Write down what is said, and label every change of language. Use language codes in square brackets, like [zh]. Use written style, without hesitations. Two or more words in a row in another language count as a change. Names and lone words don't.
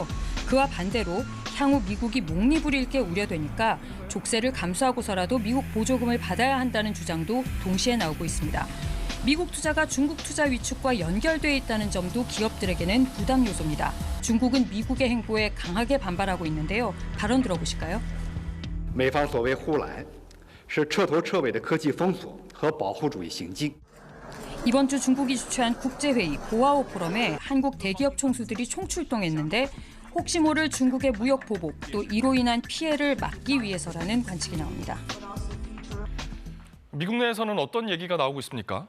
[ko] 그와 반대로 향후 미국이 목리부를 잃게 우려되니까 족쇄를 감수하고서라도 미국 보조금을 받아야 한다는 주장도 동시에 나오고 있습니다. 미국 투자가 중국 투자 위축과 연결돼 있다는 점도 기업들에게는 부담 요소입니다. 중국은 미국의 행보에 강하게 반발하고 있는데요. 발언 들어보실까요? [zh] 美方所谓护栏是彻头彻尾的科技封锁和保护主义行径。 [ko] 이번 주 중국이 주최한 국제회의 고아오 포럼에 한국 대기업 총수들이 총출동했는데 혹시 모를 중국의 무역 보복 또 이로 인한 피해를 막기 위해서라는 관측이 나옵니다. 미국 내에서는 어떤 얘기가 나오고 있습니까?